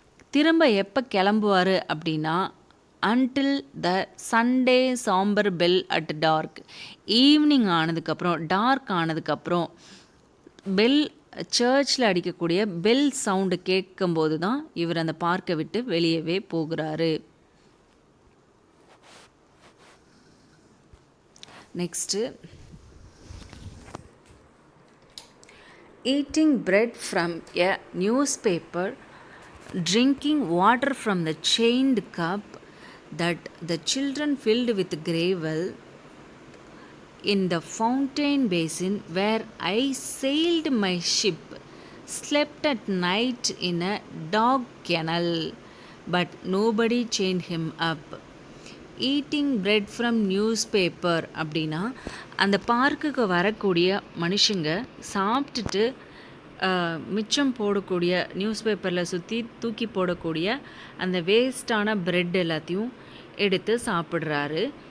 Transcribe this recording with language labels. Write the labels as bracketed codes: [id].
[ta] திரும்ப எப்போ கிளம்புவார் அப்படின்னா [en] Until the Sunday chamber bell at dark. [ta] Evening ஆனதுக்கப்புறம், டார்க் ஆனதுக்கப்புறம் பெல், சர்ச்சில் அடிக்கக்கூடிய பெல் சவுண்டு கேட்கும்போது தான் இவர் அந்த பார்க்கை விட்டு வெளியவே போகிறாரு. [en] Next eating bread from a newspaper, drinking water from the chained cup that the children filled with gravel in the fountain basin where I sailed my ship, slept at night in a dog kennel, but nobody chained him up. Eating bread from news paper [ta] அப்படின்னா அந்த பார்க்குக்கு வரக்கூடிய மனுஷங்க சாப்பிட்டுட்டு மிச்சம் போடக்கூடிய news பேப்பரில் சுற்றி தூக்கி போடக்கூடிய அந்த வேஸ்டான பிரெட் எல்லாத்தையும் எடுத்து சாப்பிட்றாரு.